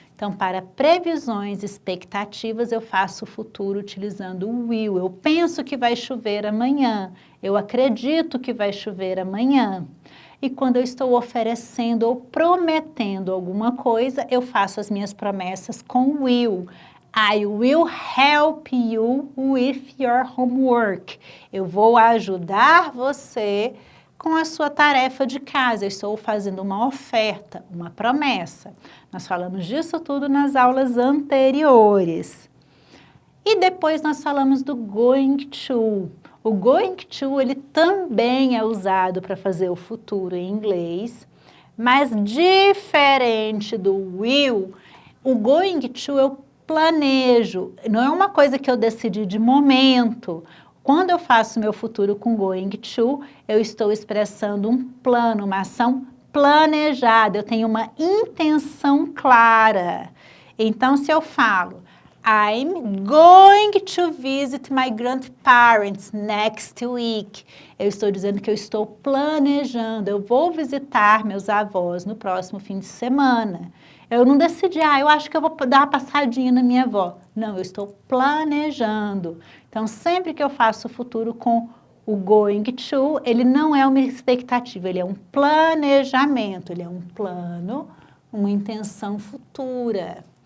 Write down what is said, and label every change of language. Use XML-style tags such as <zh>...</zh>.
<pt>Então, para previsões, expectativas, eu faço o futuro utilizando o will. Eu penso que vai chover amanhã. Eu acredito que vai chover amanhã. E quando eu estou oferecendo ou prometendo alguma coisa, eu faço as minhas promessas com will.</pt> <en>I will help you with your homework.</en> <pt>Eu vou ajudar você com a sua tarefa de casa. Eu estou fazendo uma oferta, uma promessa. Nós falamos disso tudo nas aulas anteriores. E depois nós falamos do going to. O going to, ele também é usado para fazer o futuro em inglês, mas diferente do will, o going to eu planejo, não é uma coisa que eu decidi de momento. Quando eu faço meu futuro com going to, eu estou expressando um plano, uma ação planejada, eu tenho uma intenção clara. Então, se eu falo,</pt> <en>I'm going to visit my grandparents next week.</en> <pt>Eu estou dizendo que eu estou planejando, eu vou visitar meus avós no próximo fim de semana. Eu não decidi, eu acho que eu vou dar uma passadinha na minha avó. Não, eu estou planejando. Então, sempre que eu faço o futuro com o going to, ele não é uma expectativa, ele é um planejamento, ele é um plano, uma intenção futura.</pt>